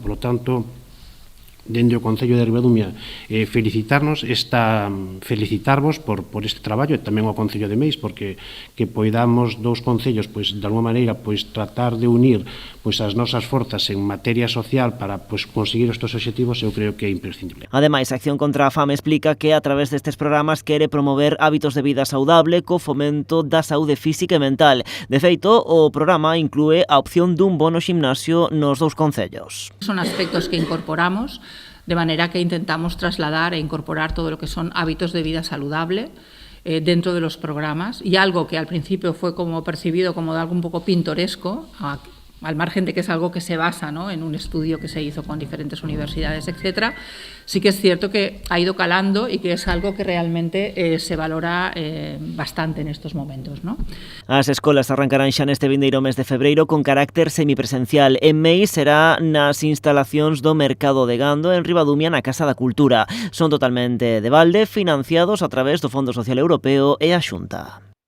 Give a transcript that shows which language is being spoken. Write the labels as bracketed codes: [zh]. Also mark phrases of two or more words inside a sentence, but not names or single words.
[es] Por lo tanto, [gl] dende o Concello de Ribadumia, felicitarvos por este traballo e tamén ao Concello de Meis, porque que poidamos dous concellos, de alguma maneira, tratar de unir as nosas forzas en materia social para conseguir estes obxectivos, eu creo que é imprescindible. Ademais, Acción contra a Fame explica que a través destes programas quere promover hábitos de vida saudable co fomento da saúde física e mental. De feito, o programa inclúe a opción dun bono ximnasio nos dous concellos. [es] Son aspectos que incorporamos, de manera que intentamos trasladar e incorporar todo lo que son hábitos de vida saludable dentro de los programas, y algo que al principio fue como percibido como algo un poco pintoresco, al margen de que es algo que se basa en un estudio que se hizo con diferentes universidades, etcétera, sí que es cierto que ha ido calando y que es algo que realmente se valora bastante en estos momentos. [gl] As escolas arrancarán xa neste vindeiro mes de febreiro con carácter semipresencial. En Meis será nas instalacións do Mercado de Gando en Ribadumia, na Casa da Cultura. Son totalmente de balde, financiados a través do Fondo Social Europeo e a Xunta.